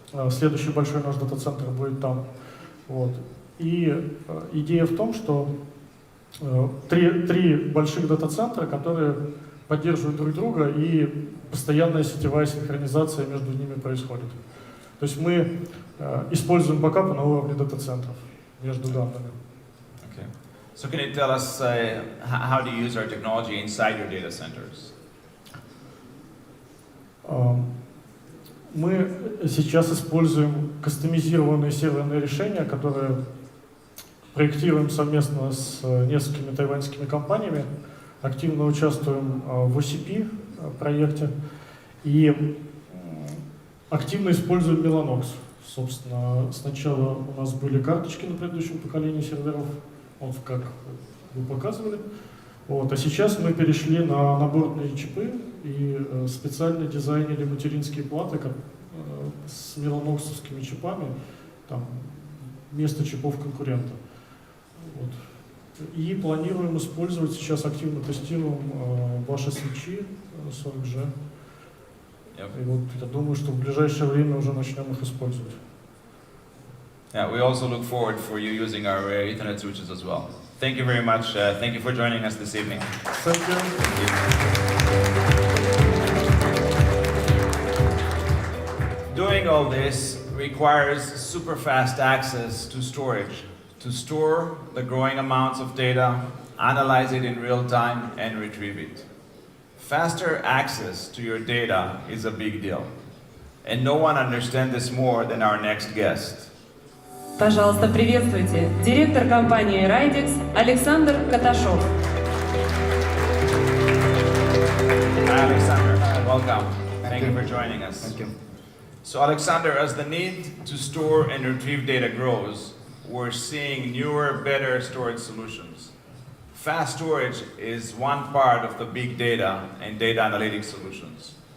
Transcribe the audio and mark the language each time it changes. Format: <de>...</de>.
<ru>Следующий большой наш дата-центр будет там. Вот. И идея в том, что три больших дата-центра, которые поддерживают друг друга, и постоянная сетевая синхронизация между ними происходит. То есть мы используем бэкапы на уровне дата-центров между данными.</ru> <en>Okay. So can you tell us how do you use our technology inside your data centers?</en> <ru>Мы сейчас используем кастомизированные серверные решения, которые проектируем совместно с несколькими тайваньскими компаниями, активно участвуем в OCP проекте и активно используем Mellanox. Собственно, сначала у нас были карточки на предыдущем поколении серверов, вот как вы показывали. Вот, а сейчас мы перешли на наборные чипы и специально дизайнили материнские платы с меланоксовскими чипами, там, вместо чипов конкурента. Вот. И планируем использовать, сейчас активно тестируем ваши свечи 40G. И вот я думаю, что в ближайшее время уже начнем их использовать.</ru> <en>Yeah, we also look forward for you using our Ethernet switches as well. Thank you very much. Thank you for joining us this evening. Thank you. Doing all this requires super fast access to storage to store the growing amounts of data, analyze it in real time, and retrieve it. Faster access to your data is a big deal. And no one understands this more than our next guest.</en> <ru>Пожалуйста, приветствуйте, директор компании Райдекс Александр Каташов.</ru> <en>Hi, Alexander. Welcome. Thank you for joining us. Thank you. So, Alexander, as the need to store and retrieve data grows, we're seeing newer, better storage solutions. Fast storage is one part of the big data and data analytics solutions.</en>